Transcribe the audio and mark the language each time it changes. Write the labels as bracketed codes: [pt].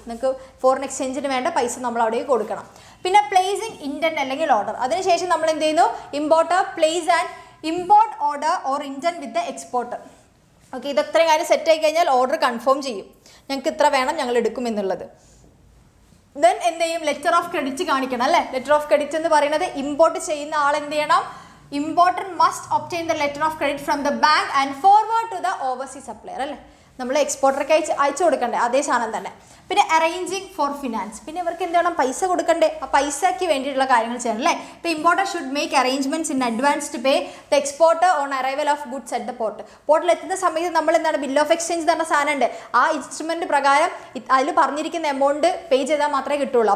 [ml] നിങ്ങൾക്ക് ഫോറിൻ എക്സ്ചേഞ്ചിന് വേണ്ട പൈസ നമ്മൾ അവിടെ കൊടുക്കണം. പിന്നെ പ്ലേസിങ് ഇൻറ്റൻറ്റ് അല്ലെങ്കിൽ ഓർഡർ. അതിനുശേഷം നമ്മൾ എന്ത് ചെയ്യുന്നു, [en] Importer place and import order or intent with the exporter. [ml] Okay, ഇതത്രയും കാര്യം സെറ്റ് ആയി കഴിഞ്ഞാൽ ഓർഡർ കൺഫേം ചെയ്യും, ഞങ്ങൾക്ക് ഇത്ര വേണം, ഞങ്ങൾ എടുക്കും എന്നുള്ളത്. ദെൻ എന്ത് ചെയ്യും, ലെറ്റർ ഓഫ് ക്രെഡിറ്റ് കാണിക്കണം അല്ലേ. ലെറ്റർ ഓഫ് ക്രെഡിറ്റ് എന്ന് പറയുന്നത് ഇമ്പോർട്ട് ചെയ്യുന്ന ആൾ എന്ത് ചെയ്യണം, [en] importer must obtain the letter of credit from the bank and forward to the overseas supplier [ml] അല്ലേ. നമ്മൾ എക്സ്പോർട്ടർക്ക് അയച്ചു കൊടുക്കണ്ടേ, അതേ സാധനം തന്നെ. പിന്നെ അറേഞ്ചിങ് ഫോർ ഫിനാൻസ്, പിന്നെ ഇവർക്ക് എന്ത് വേണം, പൈസ കൊടുക്കണ്ടേ, ആ പൈസയ്ക്ക് വേണ്ടിയിട്ടുള്ള കാര്യങ്ങൾ ചെയ്യണം അല്ലേ. ഇപ്പോൾ [en] Importer should make arrangements in advance to pay the exporter on arrival of goods at the port. [ml] പോർട്ടിൽ എത്തുന്ന സമയത്ത് നമ്മൾ എന്താണ്, ബിൽ ഓഫ് എക്സ്ചേഞ്ച് എന്ന് പറഞ്ഞ സാധനം ഉണ്ട്. ആ ഇൻസ്ട്രുമെന്റ് പ്രകാരം അതിൽ പറഞ്ഞിരിക്കുന്ന എമൗണ്ട് പേ ചെയ്താൽ മാത്രമേ കിട്ടുള്ളൂ.